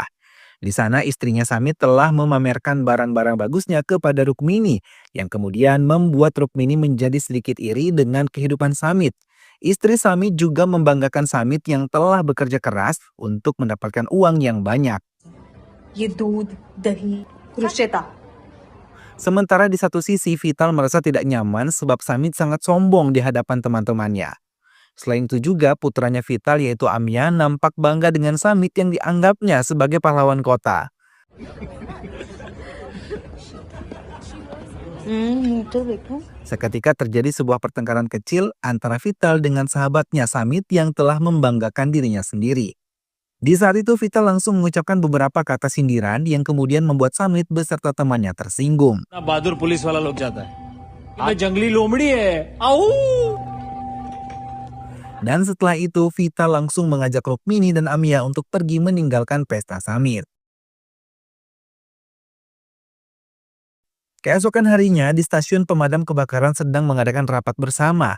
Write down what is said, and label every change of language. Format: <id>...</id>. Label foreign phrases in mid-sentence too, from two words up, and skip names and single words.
<id>Di sana istrinya Samit telah memamerkan barang-barang bagusnya kepada Rukmini, yang kemudian membuat Rukmini menjadi sedikit iri dengan kehidupan Samit. Istri Samit juga membanggakan Samit yang telah bekerja keras untuk mendapatkan uang yang banyak.</id> <hi>ये दूध दही रुचेता</hi> <id>Sementara di satu sisi, Vital merasa tidak nyaman sebab Samit sangat sombong di hadapan teman-temannya. Selain itu juga, putranya Vital yaitu Amia nampak bangga dengan Samit yang dianggapnya sebagai pahlawan kota.</id> <hi>तो देखो</hi> <id>Seketika terjadi sebuah pertengkaran kecil antara Vital dengan sahabatnya Samit yang telah membanggakan dirinya sendiri. Di saat itu Vital langsung mengucapkan beberapa kata sindiran yang kemudian membuat Samit beserta temannya tersinggung.</id> <hi>बहादुर पुलिस वाला लोग जाता है मैं जंगली लोमड़ी है आओ</hi> <id>Dan setelah itu Vital langsung mengajak Rukmini dan Amia untuk pergi meninggalkan pesta Samit. Keesokan harinya di stasiun pemadam kebakaran sedang mengadakan rapat bersama.</id>